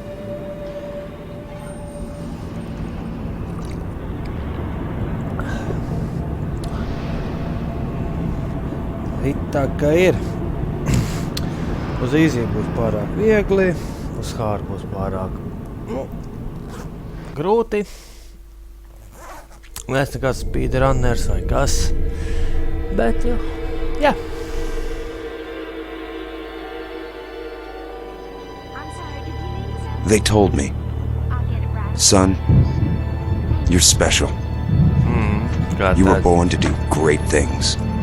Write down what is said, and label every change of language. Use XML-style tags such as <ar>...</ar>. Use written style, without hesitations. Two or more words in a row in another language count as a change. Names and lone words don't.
<lv>Tā kā ir. Uz easy būs pārāk viegli, uz hard būs pārāk grūti. Mēs nekāds speedrunners vai kas, bet jā.</lv> <en>They told me, son, you're special. You were born to do great things.</en>